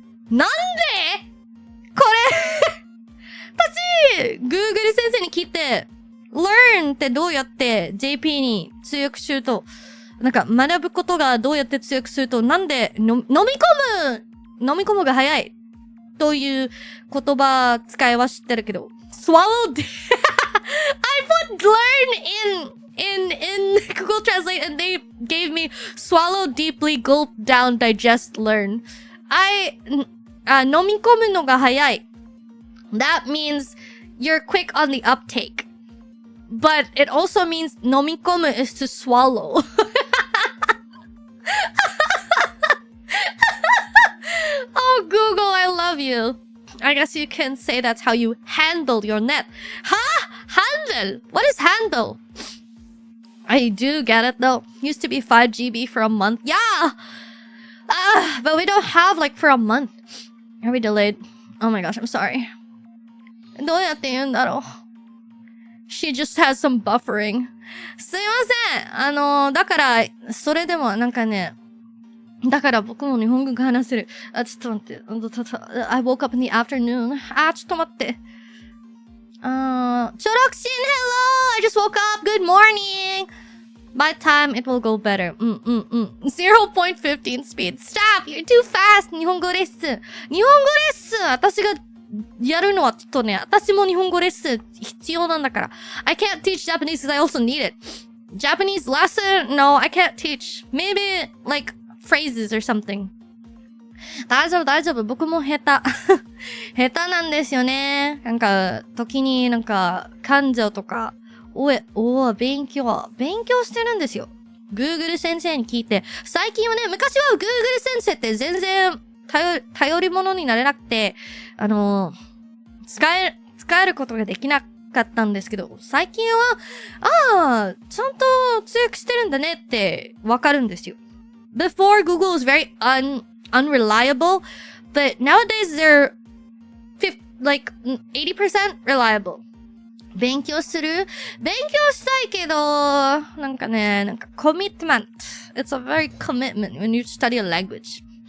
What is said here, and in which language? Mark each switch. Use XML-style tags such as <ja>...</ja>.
<ja>なんでこれ私、Google 先生に聞いて、learn ってどうやって JP に通訳すると、なんか学ぶことがどうやって通訳すると、なんで飲み込むが早いという言葉使いは知ってるけど、</ja> <en>swallow I put learn in Google Translate and they gave me swallow deeply, gulp down, digest, learn.</en> <ja>飲み込むのが早い。</ja> <en>That means you're quick on the uptake. But it also means 飲み込む is to swallow. Oh, Google, I love you. I guess you can say that's how you handle your net. Huh? Handle? What is handle? I do get it though. Used to be 5 GB for a month. Yeah! But we don't have like for a month. Are we delayed? Oh my gosh, I'm sorry.</en> <ja>どうやって言うんだろう。</ja> <en>She just has some buffering.</en> <ja>すいません。だから、それでもなんかね、だから僕も日本語が話せる。ちょっと待って。</ja> <en>I woke up in the afternoon. ちょっと待って。 Chorokshin, hello! I just woke up. Good morning. By time, it will go better. 0.15 speed. Stop! You're too fast!</en> <ja>日本語レッスン。日本語レッスン私がやるのはちょっとね、私も日本語レッスン必要なんだから。</ja> <en>I can't teach Japanese because I also need it. Japanese lesson? No, I can't teach. Maybe, like, phrases or something.</en> <ja>大丈夫、大丈夫。僕も下手。下手なんですよね。なんか、時になんか、感情とか、勉強してるんですよ。 Google 先生に聞いて。最近はね、昔は Google 先生って全然頼り物になれなくて、使えることができなかったんですけど、最近は、ちゃんと通訳してるんだねってわかるんですよ。</ja> <en>Before, Google was very unreliable, but nowadays they're like 80% reliable.</en> <ja>勉強したいけど、なんかね、commitment.</ja> <en>It's a very commitment when you study a language.</en>